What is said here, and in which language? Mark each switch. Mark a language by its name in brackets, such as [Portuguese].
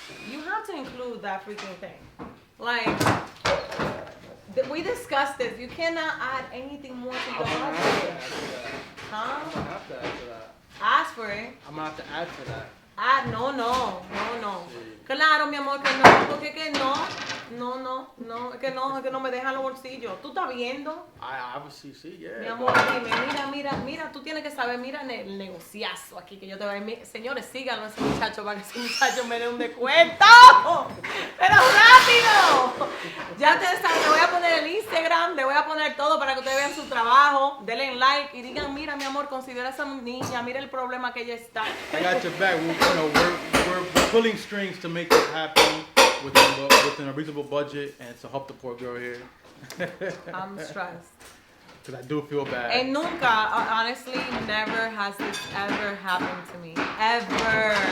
[English] You have to include that freaking thing. Like, we discussed this. You cannot add anything more to the budget. Huh? I'm gonna have to add to that. Ask for it. I'm gonna have to add to that. No. [Spanish] Sí. Claro, mi amor, que no, porque que no, es que no me dejan los bolsillos. ¿Tú estás viendo? I obviously see, yeah. Mi amor, dime, mira, tú tienes que saber, mira el negociazo aquí que yo te voy a dar. Señores, síganlo a ese muchacho para que ese muchacho me dé un descuento. ¡Pero rápido! Ya ustedes saben, le voy a poner el Instagram, le voy a poner todo para que ustedes vean su trabajo. Denle like y digan, mira, mi amor, considera a esa niña, mira el problema que ella está. [English] I got your back. We're pulling strings to make this happen within a reasonable budget and to help the poor girl here. I'm stressed. Because I do feel bad. And [Spanish] nunca, [English] honestly, never has this ever happened to me. Ever.